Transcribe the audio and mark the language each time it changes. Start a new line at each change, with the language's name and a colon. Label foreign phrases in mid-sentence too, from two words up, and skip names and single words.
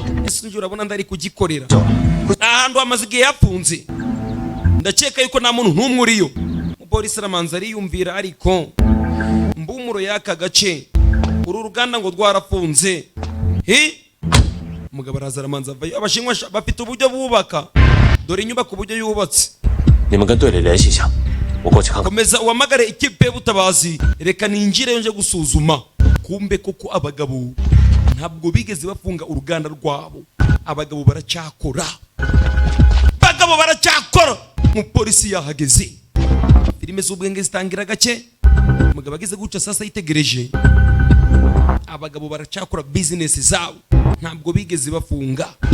Kinyarwanda: ese njye urabona ndari kugikorera ahantu hamaze igihe yafunze ndakeka yuko nta muntu n'umwe uriyo. Umupolisi aramanza ariyumvira ariko mbumuro y'aka gace uru ruganda ngo rwarafunze. Umugabo araza aramanza avayo abashinwa bafite uburyo bubaka dore inyubako uburyo yubatse.
Chinese: 你们跟队里联系一下，我过去看看。
Kinyarwanda: komeza uhamagare ikipe y'ubutabazi reka ninjire nje gusuzuma. Kumbe koko abagabo ntabwo bigeze bafunga uruganda rwabo, abagabo baracyakora, bagabo baracyakora. Umupolisi yahageze filime z'ubwenge zitangira gake umugabo ageze guca sasa yitegereje abagabo baracyakora business zabo ntabwo bigeze bafunga.